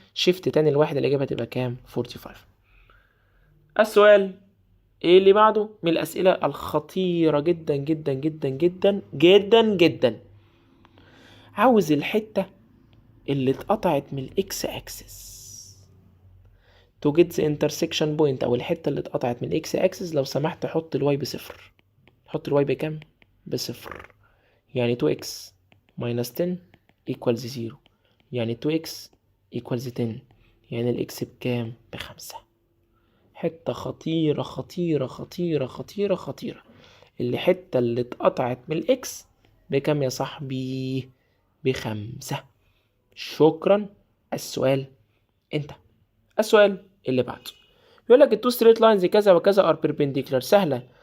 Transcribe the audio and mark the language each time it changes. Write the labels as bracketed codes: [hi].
[ar] شيفت تاني الواحد، الاجابه تبقى كام؟ 45. السؤال ايه اللي بعده من الاسئله الخطيره جدا جدا جدا جدا جدا جدا. عاوز الحته اللي اتقطعت من الاكس اكسس [en] to get the intersection point، [ar] او الحته اللي اتقطعت من الاكس اكسس. لو سمحت حط الواي بصفر. حط الواي بكام؟ بصفر. [en] يعني 2x minus 10 equals 0. يعني 2x equals 10. [ar] يعني الاكس بكام؟ ب5. حتة خطيرة خطيرة خطيرة خطيرة خطيرة. الحتة اللي اتقطعت من الاكس بكام يا صاحبي؟ ب5. شكرا. السؤال انت. السؤال اللي بعده يقول لك [en] التو straight lines [ar] كذا وكذا ار بيربنديكولار. سهلة.